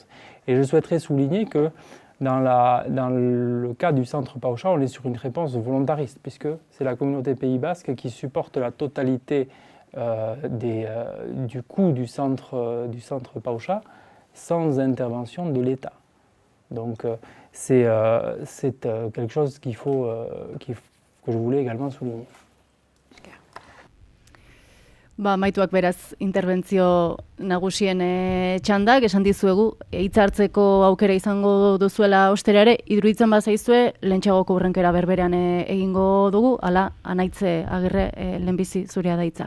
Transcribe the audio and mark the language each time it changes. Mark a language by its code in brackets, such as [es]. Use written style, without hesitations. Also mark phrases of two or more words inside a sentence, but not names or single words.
[fr] Et je souhaiterais souligner que dans le cas du centre Paucha, on est sur une réponse volontariste puisque c'est la communauté Pays Basque qui supporte la totalité du coût du centre Paucha sans intervention de l'État. Donc c'est quelque chose que je voulais également souligner. [eu] Maituak beraz interbentzio nagusien txandak, esan dizuegu, hitza hartzeko aukera izango duzuela osterare, iruditzen bazaizue, lehentxagoko hurrenkera berberean egingo dugu, ala, Anaitze Agirre, lehenbizi zurea da hitza.